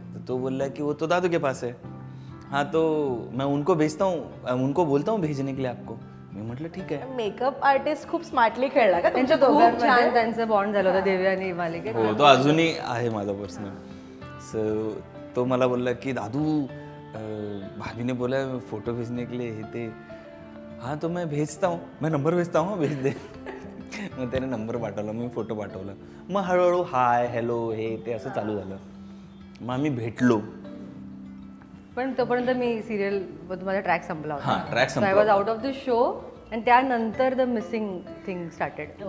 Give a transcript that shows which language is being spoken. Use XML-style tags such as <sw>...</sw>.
<mr>तर तो बोलला की</mr> <hi>वो तो दादू के पास है. हाँ तो मैं उनको भेजता हूँ, उनको बोलता हूँ भेजने के लिए आपको.</hi> <mr>मी म्हटलं ठीक आहे. मेकअप आर्टिस्ट खूप स्मार्टली खेळला का त्यांच्या दोघांमध्ये? छान त्यांचं बॉन्ड झालं होतं देवयानी मालिकेत. हो, तो अजूनही आहे माझा पर्सनल. सो तो मला बोलला की</mr> <hi>दादू भाभी ने बोला फोटो भेजने के लिए</hi> <mr>हे ते.</mr> <hi>हाँ तो मैं भेजता हूँ, मैं नंबर भेजता हूँ, भेज दे.</hi> <mr>मग त्याने नंबर पाठवला, मी फोटो पाठवला. मग हळूहळू हाय हॅलो हे ते असं चालू झालं. मग आम्ही भेटलो. पण तोपर्यंत मी सिरियल माझा ट्रॅक संपला होता. हां, ट्रॅक संपला.</mr> <en>I was out of the show</en> <mr>आणि त्यानंतर</mr> <en>The missing thing started.</en>